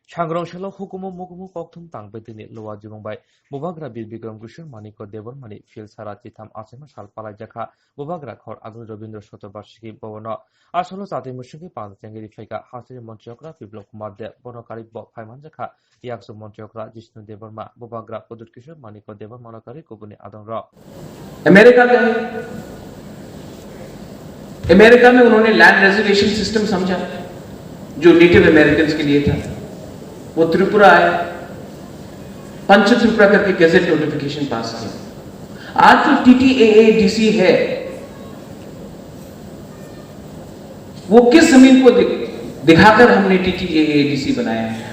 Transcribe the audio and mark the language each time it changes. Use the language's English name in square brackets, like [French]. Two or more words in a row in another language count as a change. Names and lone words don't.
[Kok Borok] सांग्रांशाल हुकुम मुकुमु कौथुम तांगबेदिनि लोवा जुबंबाय बुबाग्रा बीर बिक्रम किशोर मानिक देवरमानी फिल सारा चिथाम आसेमा साल पालाय जाखा बुबाग्रा खर आगुन रवीन्द्र शतबार्षिकी भवन आसल जाति मुसुंगी पांचेंगेरि फाइका हासिर मन्त्रियकरा बिप्लव कुमार दे बनकारि फाइमान जाखा याक्सु मन्त्रियकरा जिष्णु देवरमा बुबाग्रा पदुत किशोर मानिक देवरमानकारि कुबुनि आदन र [Hindi] अमेरिका में उन्होंने लैंड रिजर्वेशन सिस्टम समझा जो नेटिव अमेरिकन्स के लिए था। वो त्रिपुरा आए, पंच त्रिपुरा करके गैजेट नोटिफिकेशन पास किया। आज जो TTAADC है वो किस जमीन को दिखाकर हमने TTAADC बनाया है?